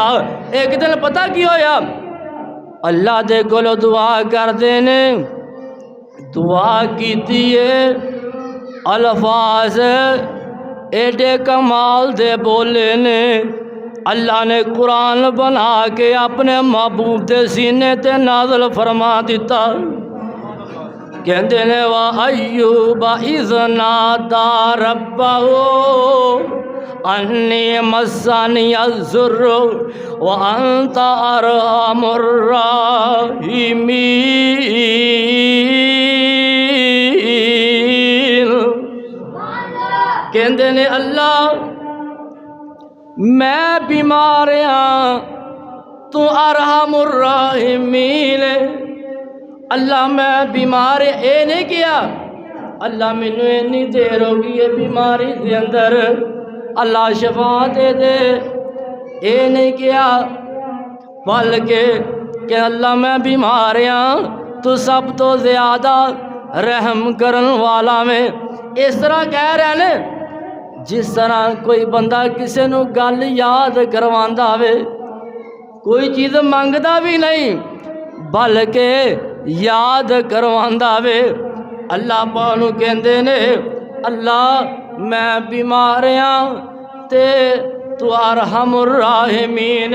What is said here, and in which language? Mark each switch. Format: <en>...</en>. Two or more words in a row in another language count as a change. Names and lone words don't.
<pa>اک دن پتا کی ہویا، اللہ دے کولوں دعا کردے نے، دعا کیتی ہے، الفاظ اینڈے کمال دے بولے نے. اللہ نے قرآن بنا کے اپنے محبوب دے سینے تے نازل فرما دتا. کہتے نے</pa> <ar>وأيوب إذ نادى ربه أني مسني الضر وأنت أرحم الراحمين.</ar> <pa>کہتے نے اللہ میں بیمار ہاں، تو</pa> <ar>أرحم الراحمين.</ar> <pa>اللہ میں بیمار اے نہیں کیا، اللہ مینوں اِنی دیر ہو گئی ہے بیماری کے اندر، اللہ شفا دے دے، اے نہیں کیا، بلکہ کہ اللہ میں بیمار ہاں، تو سب توں زیادہ رحم کرن والا ایں. اس طرح کہہ رہے نے جس طرح کوئی بندہ کسی نوں گل یاد کرواندا اے، کوئی چیز منگدا بھی نہیں بلکہ یاد کرواندا اے. اللہ پاک نوں کہندے نے اللہ میں بیمار ہاں تے تو</pa> <ar>أرحم الراحمين.</ar>